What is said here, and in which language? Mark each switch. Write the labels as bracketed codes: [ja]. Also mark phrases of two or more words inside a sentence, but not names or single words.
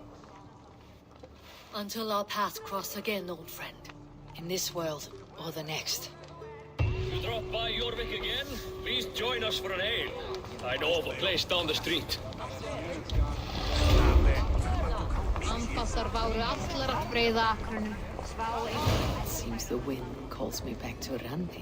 [en] Until our paths cross again, old friend. In this world, or the next. You drop by Jorvik again? Please join us for an ale. I know of a place down the street. [is] Passar váru allar að breiða akrunum. [en] It seems the wind calls me back to Randi.